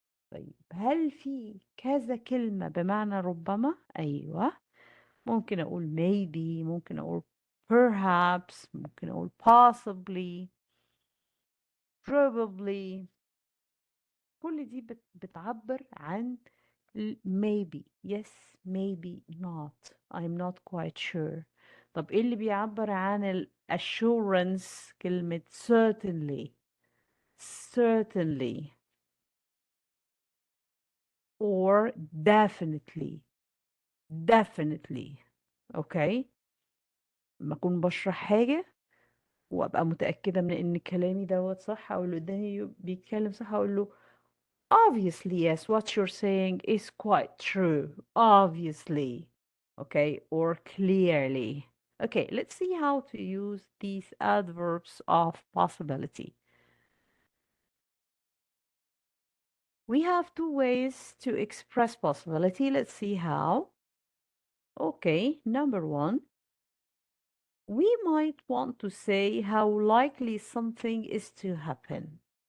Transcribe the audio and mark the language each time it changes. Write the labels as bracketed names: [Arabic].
[Arabic] طيب هل في كذا كلمة بمعنى ربما؟ أيوة، ممكن أقول maybe، ممكن أقول perhaps، ممكن أقول possibly، probably. كل دي بتعبر عن maybe. [English] yes، maybe not. I'm not quite sure. [Arabic] طب إيه اللي بيعبر عن ال assurance؟ كلمة certainly. [English] Certainly or definitely. Definitely. [Arabic] اوكي، لما اكون بشرح حاجة وابقى متأكدة من ان كلامي دوت صح، او اللي قدامي بيتكلم صح، اقول له [English] obviously yes, what you're saying is quite true. Obviously. Okay, or clearly. Okay, let's see how to use these adverbs of possibility. We have two ways to express possibility. Let's see how. Okay, number one, we might want to say how likely something is to happen.